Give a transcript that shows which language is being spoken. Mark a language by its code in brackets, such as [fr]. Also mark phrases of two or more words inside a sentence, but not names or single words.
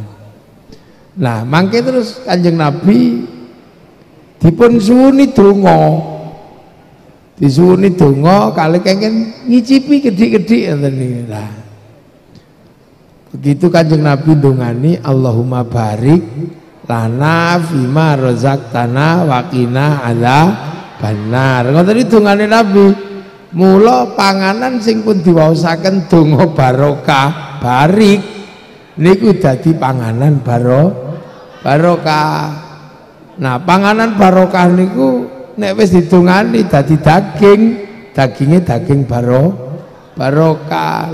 [jv] Nah, mangke terus Kanjeng Nabi dipun suwuni donga. Disuwuni donga kalih kengken ngicipi gedhi-gedhi ngoten niku. Lah. Begitu Kanjeng Nabi ndongani [ar] اللهم بارك لنا فيما رزقتنا وقنا عذاب النار. [jv] Ngoten iki dongane Nabi. Mula panganan sing pun diwaosaken donga barokah barik niku dadi panganan barokah. Nah, panganan barokah niku nek wis didongani dadi daging, daginge daging barokah.